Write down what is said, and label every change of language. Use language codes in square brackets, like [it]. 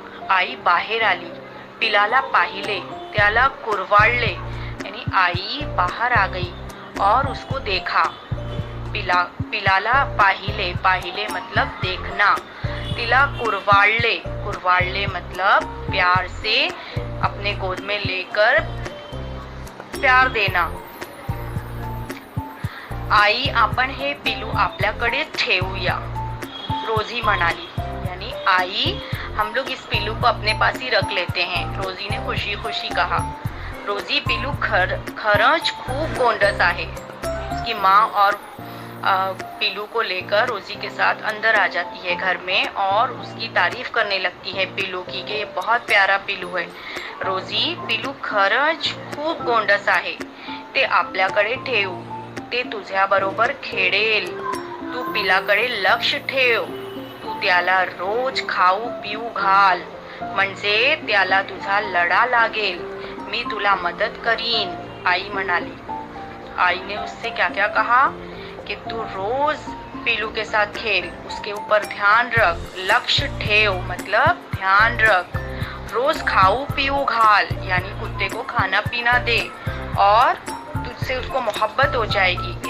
[mr] आई बाहेर आली। पिलाला पाहिले, त्याला कुरवाळले, [hi] यानी आई बाहर आ गई और उसको देखा। [mr] पिलाला पाहिले, पाहिले [hi] मतलब देखना। [mr] तिला कुरवाळले, कुरवाळले [hi] मतलब प्यार से अपने गोद में लेकर प्यार देना। [mr] आई आपण हे पिलू आपल्याकडे ठेवूया, रोजी म्हणाली। [hi] यानी आई, हम लोग इस पिल्लू को अपने पास ही रख लेते हैं, रोजी ने खुशी खुशी कहा। [mr] रोजी पिल्लू खरंच खूब गोंडस आहे। [hi] उसकी माँ और पिल्लू को लेकर रोजी के साथ अंदर आ जाती है घर में और उसकी तारीफ करने लगती है पिल्लू की कि ये बहुत प्यारा पिल्लू है। [mr] रोजी, पिल्लू खरंच खूप गोंडस आहे, ते आपल्याकडे ठेव, ते तुझ्या बरोबर खेळेल, तू पिलाकडे लक्ष ठेव, तू त्याला रोज खाऊ पिऊ घाल, म्हणजे त्याला तुझा लढा लागेल, मी तुला मदत करीन, आई म्हणाली। [hi] आई ने उससे क्या क्या कहा कि तू रोज पिल्लू के साथ खेल, उसके ऊपर ध्यान रख, [mr] लक्ष्य ठेव [hi] मतलब ध्यान रख, [mr] रोज खाऊ पीऊ घाल, [hi] यानी कुत्ते को खाना पीना दे, और तुझसे उसको मोहब्बत हो जाएगी।